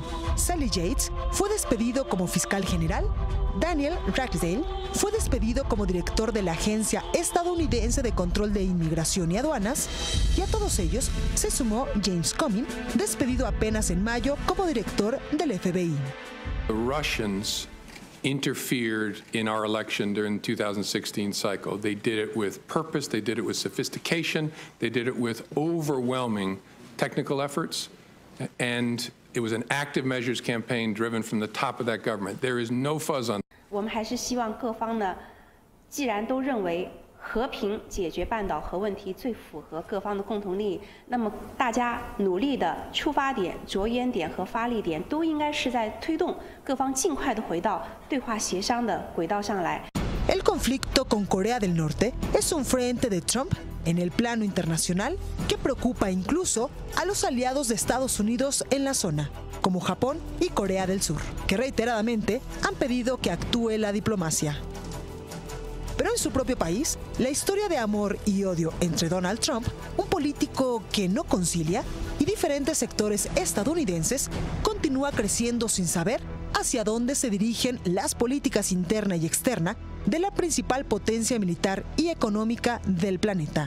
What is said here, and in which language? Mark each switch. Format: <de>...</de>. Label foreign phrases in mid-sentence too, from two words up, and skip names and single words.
<es>Sally Yates fue despedido como fiscal general. Daniel Ragsdale fue despedido como director de la Agencia Estadounidense de Control de Inmigración y Aduanas. Y a todos ellos se sumó James Comey, despedido apenas en mayo como director del FBI.</es> <en>The Russians interfered in our election during the 2016 cycle. They did it with purpose, they did it with sophistication, they did it with overwhelming technical efforts, and it was an active measures campaign driven from the top of that government. There is no fuzz on.</en> <zh>我们还是希望各方呢，既然都认为和平解决半岛核问题最符合各方的共同利益，那么大家努力的出发点、着眼点和发力点都应该是在推动各方尽快的回到对话协商的轨道上来。</zh> <es>El conflicto con Corea del Norte es un frente de Trump en el plano internacional que preocupa incluso a los aliados de Estados Unidos en la zona, como Japón y Corea del Sur, que reiteradamente han pedido que actúe la diplomacia. Pero en su propio país, la historia de amor y odio entre Donald Trump, un político que no concilia, y diferentes sectores estadounidenses, continúa creciendo sin saber hacia dónde se dirigen las políticas interna y externa de la principal potencia militar y económica del planeta.</es>